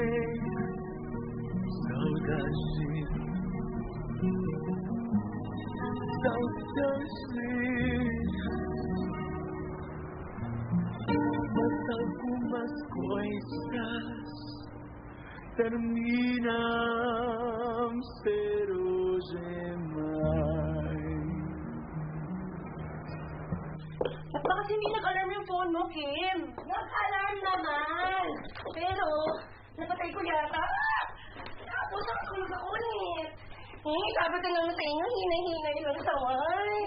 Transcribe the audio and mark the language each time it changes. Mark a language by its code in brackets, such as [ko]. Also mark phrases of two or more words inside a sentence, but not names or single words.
[pt] saudade mas algumas coisas terminam ser hoje mais. [tl] Ba't ba kasi hindi nag-alarm yung phone mo, Kim? Nag-alarm naman! Pero, napatay ko yata. Tapos ang kulit. Sabi ko naman sa inyo, hina-hina lang sa wine.